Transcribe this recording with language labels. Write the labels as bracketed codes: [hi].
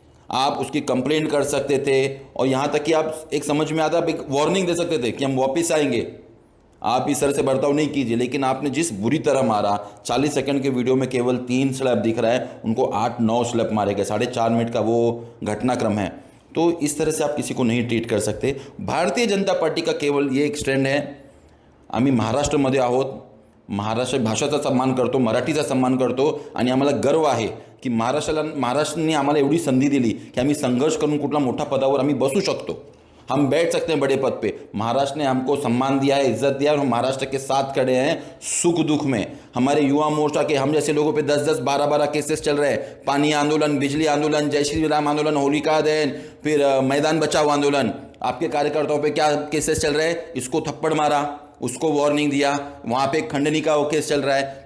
[hi] आप उसकी कंप्लेंट कर सकते थे और यहाँ तक कि आप एक समझ में आता, आप एक वार्निंग दे सकते थे कि हम वापस आएंगे, आप इस तरह से बर्ताव नहीं कीजिए। लेकिन आपने जिस बुरी तरह मारा, 40 सेकंड के वीडियो में केवल 3 स्लैप दिख रहा है, उनको 8-9 स्लैप मारे गए। 4.5 मिनट का वो घटनाक्रम है। तो इस तरह से आप किसी को नहीं ट्रीट कर सकते। [mr] भारतीय जनता पार्टी का केवल ये एक स्टँड आहे, आम्ही महाराष्ट्रामध्ये आहोत, महाराष्ट्र भाषेचा सन्मान करतो, मराठीचा सन्मान करतो आणि आम्हाला गर्व आहे की महाराष्ट्राने आम्हाला एवढी संधी दिली की आम्ही संघर्ष करून कुठला मोठा पदावर आम्ही बसू शकतो, [hi] हम बैठ सकते हैं बड़े पद पे। महाराष्ट्र ने हमको सम्मान दिया है, इज्जत दिया है और हम महाराष्ट्र के साथ खड़े हैं सुख दुख में। हमारे युवा मोर्चा के हम जैसे लोगों पे 10-10, 12-12 केसेस चल रहे हैं। पानी आंदोलन, बिजली आंदोलन, जय श्री राम आंदोलन, होलिका दहन, फिर मैदान बचाओ आंदोलन। आपके कार्यकर्ताओं पे क्या केसेस चल रहे हैं? इसको थप्पड़ मारा, उसको वार्निंग दिया, वहाँ पे खंडनी का वो केस चल रहा है।